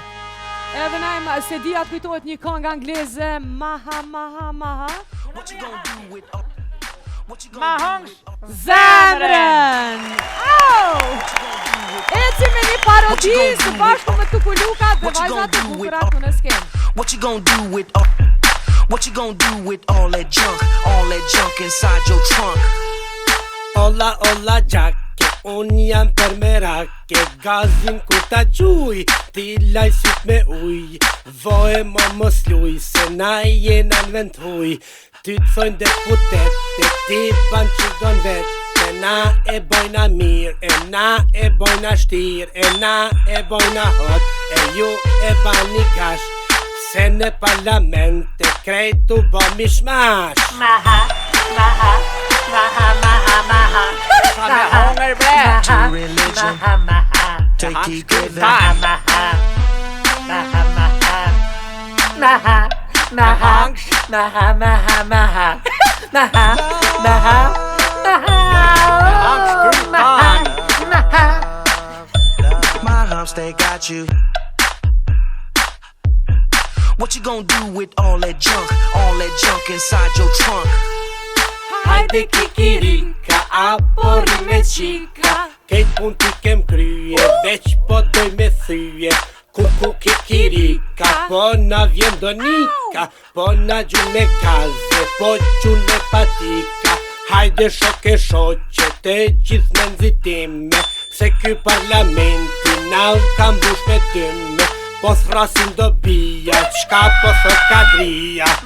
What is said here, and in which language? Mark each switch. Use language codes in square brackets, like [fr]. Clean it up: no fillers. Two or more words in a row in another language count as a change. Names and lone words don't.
[sq] Edhe na se di atë kujtohet një këngë angleze Maha. Ma hongsh zemrën! Eci me një parodi së bashku me Tukuluka dhe vajzat e bukura këtu në skenë. [en] What you gonna do with all that junk inside your trunk? [sq] Olla gjake, unë jam për merake, gazin ku ta gjuj, ti laj syt me uj, voe mo mos luj, se na jena në vend huj, ty të thojnë deputete, ti ban që don vete, na e bojna mirë, e na e bojna shtirë, e na e bojna hot, e ju e bani kash, se në parlamente krejtu bo mishmash. Maha. [en] True religion, they keep giving. My humps, they got you. What you gonna do with all that junk inside your trunk? [sq] Hajde kikirika, apo rime qika, kejt pun ti kem krye, veç po doj me thyje. Kuku kikirika, po na vjen donika, po na gjun me gaze, po gjun me patika. Hajde shoke shoqe, të gjithë me nëzitime, se ky parlamenti na kam bush me tyme. Po thrasin do bia, qka po thot kadria.